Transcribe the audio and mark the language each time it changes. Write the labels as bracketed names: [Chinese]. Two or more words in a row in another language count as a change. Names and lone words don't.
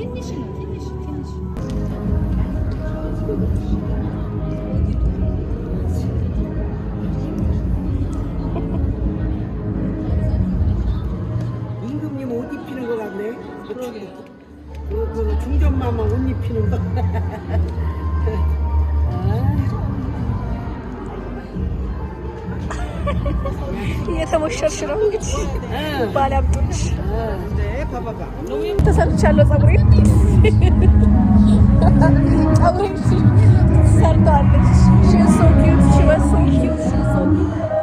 [Korean] 임금님 옷 입히는 거 같네. 그 중전마마 옷 입히는 거. [Amharic] እየተሞሸርሽ ነው እንግዲህ ባለሀብቶች [Korean] 봐봐봐. [Amharic] ተሰርቻለሁ። ፀጉሬን ሰርታለች። [English] She was so cute. She was so cute. She was so cute.